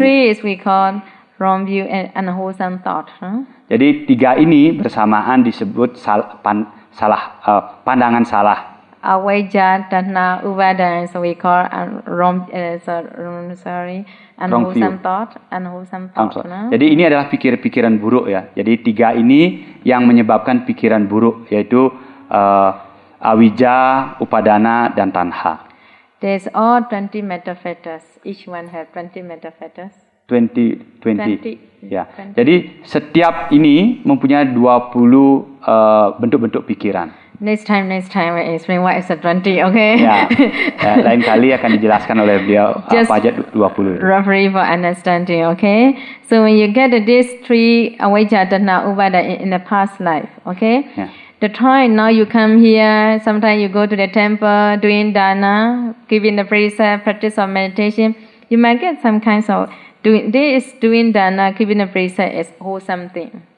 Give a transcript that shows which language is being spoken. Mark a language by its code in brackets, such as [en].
[en] three is we call wrong view and unwholesome thought. [id] Jadi tiga ini bersamaan disebut pandangan salah. [en] Avijja, tanha, upadana, so we call unwholesome thought. Unwholesome thought. No? [id] Jadi ini adalah pikiran buruk ya. Jadi tiga ini yang menyebabkan pikiran buruk, yaitu avijja, upadana, dan tanha. [en] There's all 20 metta fetters. Each one have 20 metta fetters. 20. 20. [id] Ya. [en] 20. [id] Jadi setiap ini mempunyai 20 bentuk-bentuk pikiran. [en] Next time I explain what is the 20, okay? [id] Ya. Lain kali akan dijelaskan oleh beliau [en] Just [id] apa aja 20. [en] roughly for understanding, okay? So when you get these three avijja, tanha, upadana in the past life, okay? Yeah. The time now you come here, sometimes you go to the temple doing dana, giving the precept, practice of meditation, you might get some kinds of doing dana, giving the precept is wholesome thing.